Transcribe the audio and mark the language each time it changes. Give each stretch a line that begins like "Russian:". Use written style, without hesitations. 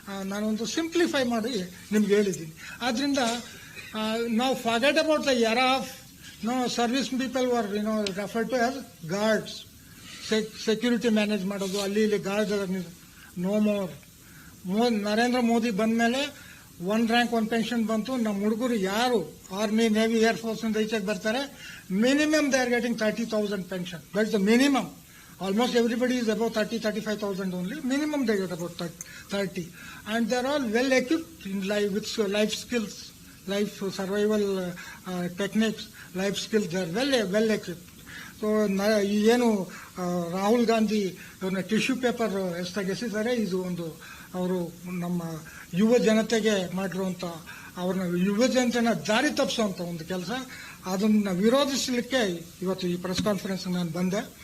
Kannada: ನಾನೊಂದು ಸಿಂಪ್ಲಿಫೈ ಮಾಡಿ ನಿಮ್ಗೆ ಹೇಳಿದ್ದೀನಿ. ಆದ್ರಿಂದ ನಾವು
English: Forget about the era of service people were refer to as guards.
Kannada: Security manage ಮಾಡೋದು, ಅಲ್ಲಿ ಇಲ್ಲಿ guard.
English: No more.
Kannada: Narendra Modi ಬಂದ ಮೇಲೆ 1 ರ್ಯಾಂಕ್ 1 ಪೆನ್ಷನ್ ಬಂತು. ನಮ್ಮ ಹುಡುಗರು ಯಾರು ಆರ್ಮಿ, ನೇವಿ, ಏರ್ ಫೋರ್ಸ್ ಇಂದ ಈಚೆಗೆ ಬರ್ತಾರೆ,
English: minimum they are getting
Kannada: 30,000 pension.
English: That's the minimum. Almost everybody is above 35,000 only. Minimum they get about 30. And they are all well equipped in life with life skills, life survival techniques, life skills. They are well equipped.
Kannada: So ಏನು ರಾಹುಲ್ ಗಾಂಧಿ ಅವ್ರನ್ನ tissue paper ಎಸ್ತಾಗೆಸಿದ್ದಾರೆ, ಇದು ಒಂದು ಅವರು ನಮ್ಮ ಯುವ ಜನತೆಗೆ ಮಾಡಿರುವಂಥ, ಅವ್ರನ್ನ ಯುವ ಜನತೆನ ದಾರಿ ತಪ್ಪಿಸುವಂಥ ಒಂದು ಕೆಲಸ. ಅದನ್ನ ವಿರೋಧಿಸಲಿಕ್ಕೆ ಇವತ್ತು ಈ ಪ್ರೆಸ್ ಕಾನ್ಫರೆನ್ಸ್ ನಾನು ಬಂದೆ.